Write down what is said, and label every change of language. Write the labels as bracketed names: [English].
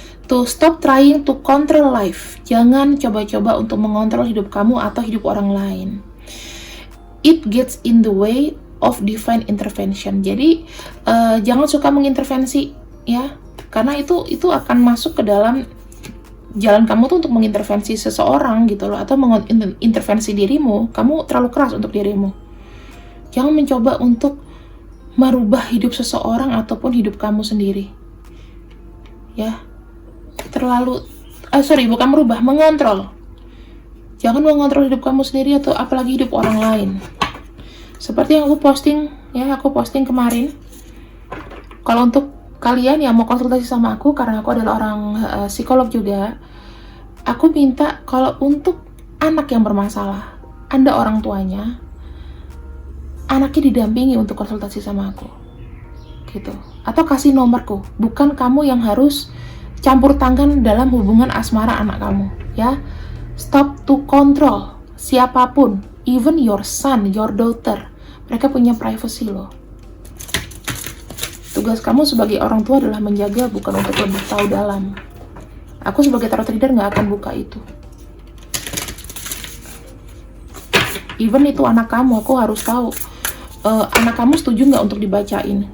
[English] To stop trying to control life. [Indonesian] Jangan coba-coba untuk mengontrol hidup kamu atau hidup orang lain. [English] It gets in the way of divine intervention. [Indonesian] Jadi jangan suka mengintervensi ya, karena itu akan masuk ke dalam jalan kamu tuh untuk mengintervensi seseorang gitu loh, atau mengintervensi dirimu. Kamu terlalu keras untuk dirimu. Jangan mencoba untuk merubah hidup seseorang ataupun hidup kamu sendiri. Ya. Bukan merubah, mengontrol. Jangan mengontrol hidup kamu sendiri atau apalagi hidup orang lain. Seperti yang aku posting kemarin. Kalau untuk kalian yang mau konsultasi sama aku, karena aku adalah orang psikolog juga, aku minta kalau untuk anak yang bermasalah, Anda orang tuanya, anaknya didampingi untuk konsultasi sama aku, gitu. Atau kasih nomorku, bukan kamu yang harus campur tangan dalam hubungan asmara anak kamu, ya. [English] Stop to control [Indonesian] siapapun, [English] even your son, your daughter. [Indonesian] Mereka punya privacy loh. Tugas kamu sebagai orang tua adalah menjaga, bukan untuk lebih tahu dalam. Aku sebagai tarot reader nggak akan buka itu. Even itu anak kamu, aku harus tahu. Anak kamu setuju nggak untuk dibacain?